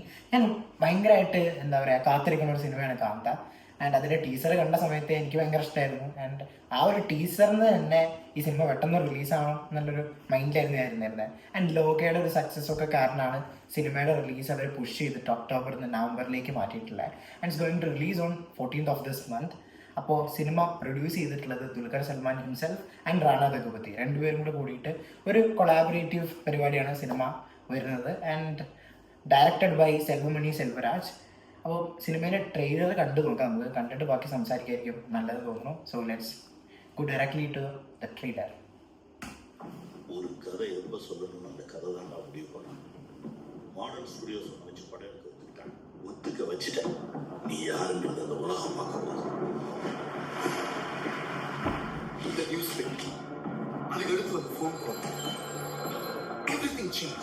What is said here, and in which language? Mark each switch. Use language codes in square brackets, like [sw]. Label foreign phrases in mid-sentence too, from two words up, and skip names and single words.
[ml] ഞാൻ ഭയങ്കരമായിട്ട് കാത്തിരിക്കുന്ന ഒരു സിനിമയാണ് കാന്ത. ആൻഡ് അതിൻ്റെ ടീസർ കണ്ട സമയത്ത് എനിക്ക് ഭയങ്കര ഇഷ്ടമായിരുന്നു. ആൻഡ് ആ ഒരു ടീസറിന് തന്നെ ഈ സിനിമ പെട്ടെന്ന് റിലീസാവണം എന്നുള്ളൊരു മൈൻഡിലായിരുന്നു ഞാൻ ഇരുന്നിരുന്നത്. ആൻഡ് ലോകയുടെ ഒരു സക്സസ് ഒക്കെ കാരണമാണ് സിനിമയുടെ റിലീസ് അവർ പുഷ് ചെയ്തിട്ട് ഒക്ടോബറിൽ നിന്ന് നവംബറിലേക്ക് മാറ്റിയിട്ടുള്ളത്. [en] and it's going to release on 14th of this month. [ml] അപ്പോൾ സിനിമ പ്രൊഡ്യൂസ് ചെയ്തിട്ടുള്ളത് ദുൽഖർ സൽമാൻ [en] himself and [ml] റാണ ദഗുപതി രണ്ടുപേരും കൂടെ കൂടിയിട്ട് ഒരു കൊളാബറേറ്റീവ് പരിപാടിയാണ് സിനിമ വരുന്നത്. [en] and directed by സെൽവമണി സെൽവരാജ്. [ml] അപ്പോൾ സിനിമയുടെ ട്രെയിലർ കണ്ടു നോക്കാം, നമുക്ക് കണ്ടിട്ട് ബാക്കി സംസാരിക്കായിരിക്കും നല്ലത് തോന്നുന്നു. [en] so let's go directly to the trailer. [ta] ஒரு கதை எப்போ சொல்லணும்னு அந்த கதை தான் நான் முடிவு பண்ணேன். மாடர்ன் ஸ்டுடியோஸ் வச்சு படம் எடுக்க ஒத்துக்கிட்டேன். ஒத்துக்க வச்சுட்டேன். நீ யாருன்றது அந்த உலகம் பார்க்க போகுது. இந்த [en] news paper [ta] அதுக்கு எடுத்து வந்து [en] phone call everything change.